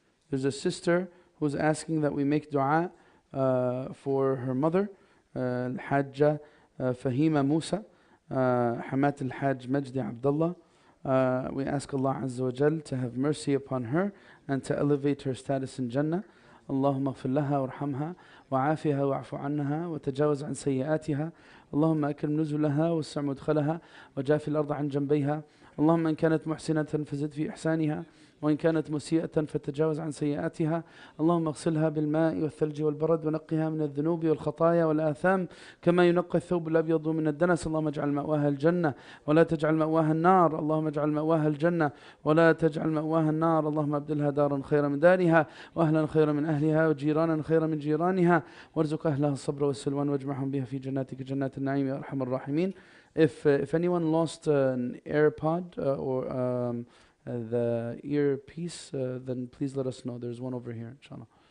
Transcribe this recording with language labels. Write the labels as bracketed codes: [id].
[en] There's a sister who's asking that we make dua for her mother, Al-Hajja Fahima Musa, Hamat Al-Hajj Majdi Abdullah. We ask Allah Azza wa Jal to have mercy upon her and to elevate her status in Jannah. [ar] اللهم اغفر لها وارحمها وعافها واعف عنها وتجاوز عن سيئاتها. اللهم أكرم نزلها واسع مدخلها وجاف الأرض عن جنبيها. اللهم إن كانت محسنة فزد في إحسانها وإن كانت مسيئة فتجاوز عن سيئاتها. اللهم اغسلها بالماء والثلج والبرد ونقها من الذنوب والخطايا والآثام كما ينقى الثوب الأبيض من الدنس. اللهم اجعل مأواها الجنة ولا تجعل مأواها النار. اللهم اجعل مأواها الجنة ولا تجعل مأواها النار. اللهم أبدلها دارا خيرا من دارها وأهلا خيرا من أهلها وجيرانا خيرا من جيرانها وارزق أهلها الصبر والسلوان واجمعهم بها في جناتك جنات النعيم يا أرحم الراحمين. [en] If anyone lost an AirPod or the earpiece, then please let us know. There's one over here, inshallah.